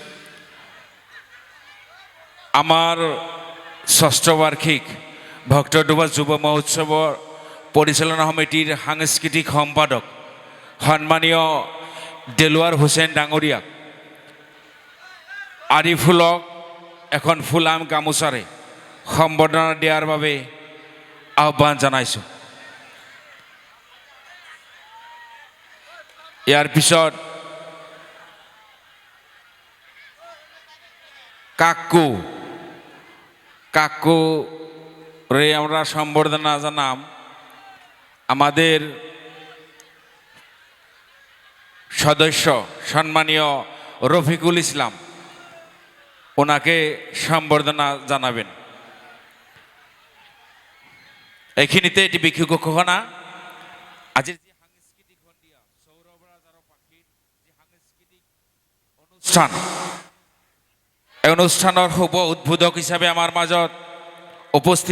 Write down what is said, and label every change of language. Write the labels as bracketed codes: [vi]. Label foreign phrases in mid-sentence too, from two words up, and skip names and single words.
[as] আমাৰ ষষ্ঠ বাৰ্ষিক ভক্তডোবা যুৱ মহোৎসৱৰ পৰিচালনা সমিতিৰ সাংস্কৃতিক সম্পাদক সন্মানীয় দেলোৱাৰ হুছেইন ডাঙৰীয়াক আৰিফুলক এখন ফুলাম গামোচাৰে সম্বৰ্ধনা দিয়াৰ বাবে আহ্বান জনাইছোঁ [bn] ইয়াৰ পিছত কাকুরে আমরা সম্বর্ধনা জানাম আমাদের সদস্য সম্মানীয় রফিকুল ইসলাম ওনাকে সম্বর্ধনা জানাবেন [as] এইখিনিতে এটি বিক্ষু ঘোষণা আজিৰ যে সাংস্কৃতিক সন্ধিয়া সৌৰভ ৰাজ আৰু পাখিৰ যে সাংস্কৃতিক অনুষ্ঠান এই অনুষ্ঠানৰ শুভ উদ্বোধক হিচাপে আমাৰ মাজত উপস্থিত